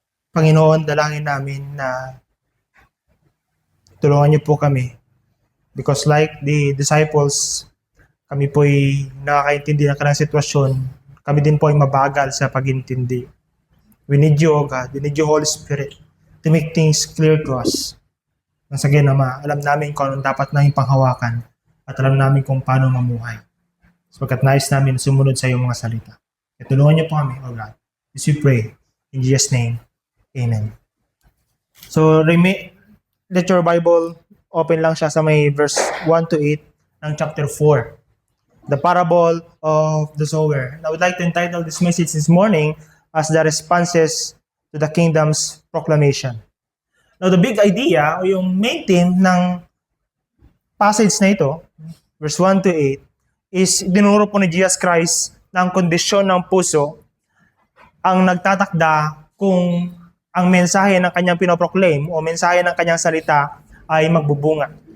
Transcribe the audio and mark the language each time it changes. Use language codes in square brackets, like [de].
[tl] Panginoon, dalangin namin na tulungan niyo po kami. [en] Because like the disciples, [tl] kami po ay nakakaintindi ng kanilang sitwasyon. Kami din po ay mabagal sa pag-intindi. [en] We need you, O God. We need you, Holy Spirit, to make things clear to us. [tl] Nang sa Ama, alam namin kung anong dapat namin panghawakan at alam namin kung paano mamuhay. Sapagkat nais namin sumunod sa iyong mga salita. At tulungan niyo po kami, [en] O God. As we pray, in Jesus' name, Amen. So, let your Bible open [tl] lang siya sa may [en] verse 1 to 8 ng chapter 4. The parable of the sower. I would like to entitle this message this morning as the responses to the kingdom's proclamation. Now, the big idea [tl] o yung main theme ng passage na ito, verse 1 to 8, is dinuro po ni Jesus Christ na ang kondisyon ng puso ang nagtatakda kung ang mensahe ng kanyang pinoproclaim o mensahe ng kanyang salita ay magbubunga.